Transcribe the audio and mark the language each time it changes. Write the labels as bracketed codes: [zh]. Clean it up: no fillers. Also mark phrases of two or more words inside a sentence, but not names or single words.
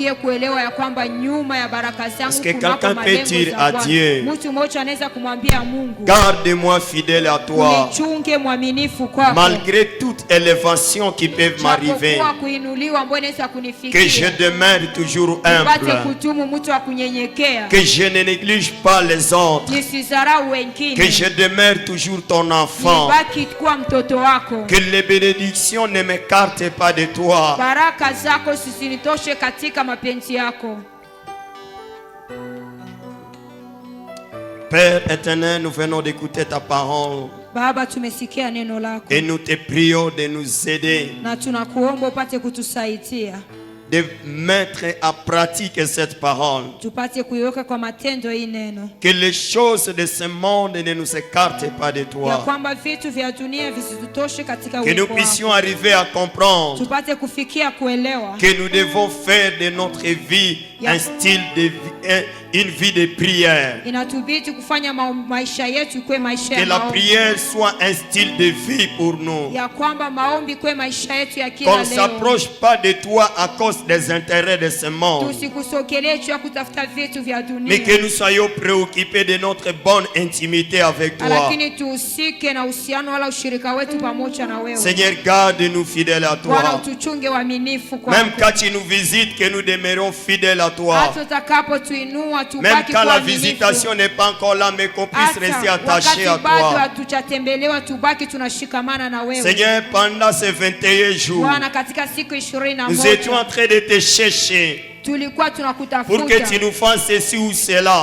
[fr] Est-ce que quelqu'un peut dire à Dieu, garde-moi fidèle à toi, malgré toute élévation qui peut m'arriver, que je demeure toujours humble, que je ne néglige pas les autres, que je demeure toujours ton enfant, que les bénédictions ne m'écartent pas de toi. Père éternel, nous venons d'écouter ta parole. [sw] Baba, tumesikia neno lako. [fr] Et nous te prions de nous aider. [sw] Na tunakuomba upate kutusaidia. [fr] De mettre en pratique cette parole. [sw] Tupate kuiweka kwa matendo hii neno. [fr] Que les choses de ce monde ne nous écartent pas de toi. [sw] Ya kwamba vitu vya dunia visitutoshe katika [fr] que nous puissions arriver à comprendre. [sw] Tupate kufikia kuelewa. [fr] Que nous devons faire de notre vie un style de vie, une vie de prière. [sw] Inatubidi kufanya maisha yetu kuwe maisha ya [fr] que la prière soit un style de vie pour nous. [sw] Ya kwamba maombi kuwe maisha yetu ya kila leo. [fr] Qu'on ne s'approche pas de toi à cause des intérêts de ce monde. [sw] Tusikusogelee tu kutafuta vitu vya dunia. [fr] Mais que nous soyons préoccupés de notre bonne intimité avec toi. [sw] Lakini tuhusike na uhusiano wala ushirika wetu pamoja na wewe. [fr] Seigneur, garde-nous fidèles à toi. [sw] Bwana, utuchunge waaminifu kwako. [fr] Même quand tu nous visites, que nous demeurons fidèles à toi. [sw] Hata utakapotuinua tubaki [fr] même quand la visitation n'est pas encore là, mais qu'on puisse rester attaché à toi. Seigneur, pendant ces 21 jours, nous étions en train de te chercher pour que tu nous fasses ceci ou cela.